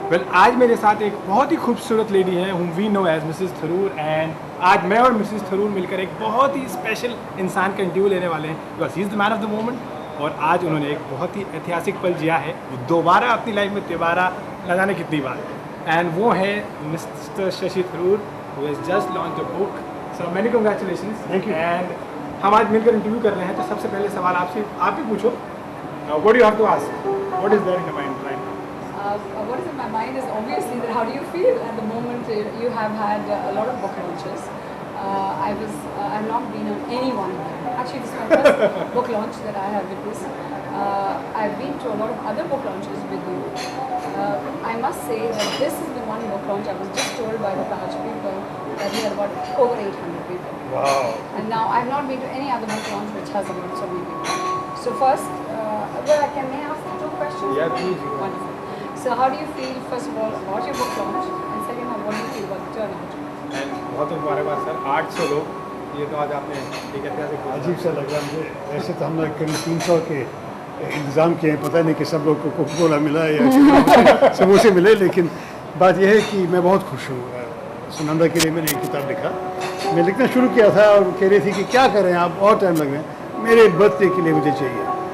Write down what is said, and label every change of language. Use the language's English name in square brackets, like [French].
[Hindi] Well आज मेरे साथ एक बहुत ही खूबसूरत लेडी है [English] whom we know as [Hindi] Mrs Tharoor and आज मैं और मिसेस थरूर मिलकर एक बहुत ही स्पेशल इंसान का इंटरव्यू लेने वाले हैं [English] because he is the man of the moment [Hindi] और आज उन्होंने एक बहुत ही ऐतिहासिक पल जिया है वो दोबारा अपनी लाइफ में दोबारा न जाने कितनी बार एंड वो है mister Shashi Tharoor [English] who has just launched a book so many congratulations Thank you. [Hindi] and हम आज मिलकर इंटरव्यू कर रहे हैं तो सबसे पहले सवाल आपसे आप ही पूछो [English] what do you have to ask what is there in your mind right now What is in my mind is obviously that how do you feel at the moment you have had a lot of book launches. I've not been on any one of them. Actually, this is my first book launch that I have witnessed. I've been to a lot of other book launches with you. I must say that this is the one book launch I was just told by the Taj people that we had about over 800 people. wow And now I've not been to any other book launch which has about so many people. So first, may I ask two questions? Yeah, please. Wonderful. So how do you feel, first of all, about your book launch? And second, what do you feel about the turnout? [Hindi] And बहुत मुबारकबाद sir 800 लोग ये तो आज आपने एक ऐतिहासिक अजीब सा लग रहा है मुझे। ऐसे तो हमने करीब 300 के इंतज़ाम किए हैं, पता नहीं कि सब लोग को कोका कोला मिला या समोसे मिले, लेकिन बात यह है कि मैं बहुत खुश हूँ। सुनंदा के लिए मैंने एक किताब लिखा, मैं लिखना शुरू किया था और कह रही थी कि क्या करें आप, और टाइम लग रहा है, मेरे बर्थडे के लिए मुझे चाहिए।